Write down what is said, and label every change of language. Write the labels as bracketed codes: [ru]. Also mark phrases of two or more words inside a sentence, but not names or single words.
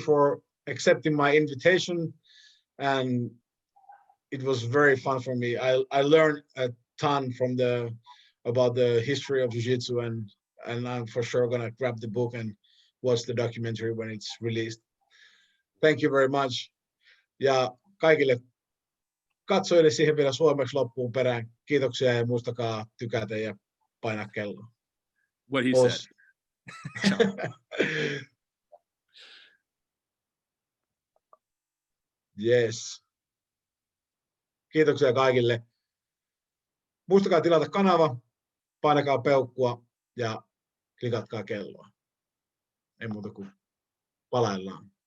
[en] Thank you for accepting my invitation. And it was very fun for me. I learned a ton from about the history of Jiu-Jitsu, and I'm for sure gonna grab the book and watch the documentary when it's released. Thank you very much. [fi] Ja kaikille katsojille siihen vielä suomeksi loppuun perään. Kiitoksia ja muistakaa tykätä ja painaa kelloa. [en] What he said. Yes. [fi] Kiitoksia kaikille. Muistakaa tilata kanava, painakaa peukkua ja klikatkaa kelloa. Ei muuta kuin palaillaan.